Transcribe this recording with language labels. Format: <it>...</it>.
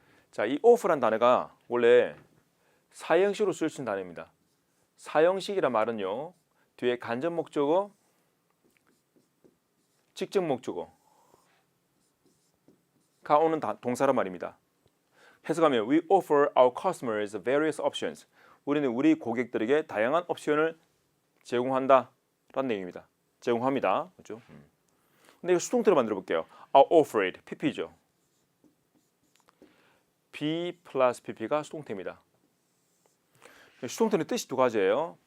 <ko>자, 이 offer란 단어가 원래 사형식으로 쓸 수 있는 단어입니다. 사형식이란 말은요, 뒤에 간접 목적어, 직접 목적어가 오는 동사란 말입니다. 해석하면</ko> <en>we offer our customers various options.</en> <ko>우리는 우리 고객들에게 다양한 옵션을 제공한다 라는 내용입니다. 제공합니다. 그렇죠? 근데 이거 수동태로 만들어 볼게요.</ko> <en>are offered, pp죠.</en> <ko>be 플러스 pp가 수동태입니다. 수동태는 뜻이 2가지예요.</ko>